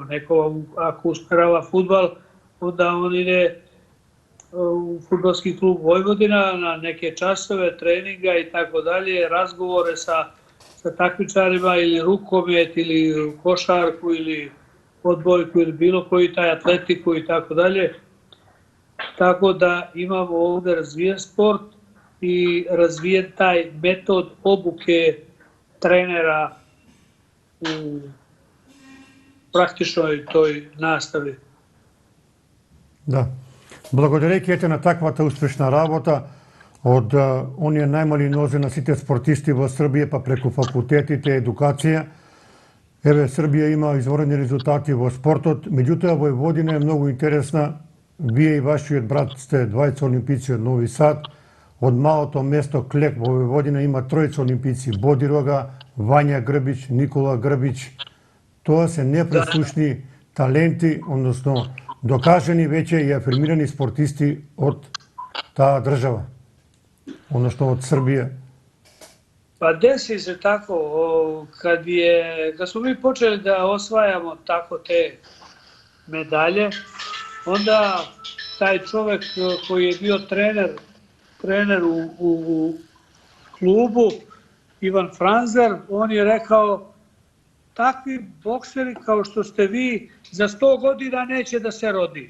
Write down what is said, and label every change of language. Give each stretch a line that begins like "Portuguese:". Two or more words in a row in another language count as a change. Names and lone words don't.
Serbian: Neko ako usmerava fudbal, onda on ide u fudbalski klub Vojvodina na neke časove, treninga i tako dalje, razgovore sa takmičarima ili rukomet ili košarku ili odbojku ili bilo koji taj atletiku i tako dalje. Tako da imamo ovde razvijen sport i razvijen taj metod obuke trenera u praktičnoj toj nastavi.
Macedonian: Да. Благодарејќи ете на таквата успешна работа од оние најмали нозе на сите спортисти во Србија, па преку факултетите, едукација, еве Србија има изворени резултати во спортот, меѓутоа Војводина е многу интересна. Вие и вашиот брат сте двајца олимпици од Нови Сад. Од малото место Клек во Војводина има тројца олимпици: Бодирога, Вања Грбич, Никола Грбич. Тоа се непреслушни таленти, односно докажени веќе и афирмирани спортисти од таа држава, односно од Србија.
Serbian: Pa desi se tako, kad smo mi počeli da osvajamo tako te medalje, onda taj čovek koji je bio trener u klubu, Ivan Franzer, on je rekao: takvi bokseri kao što ste vi za 100 godina neće da se rodi.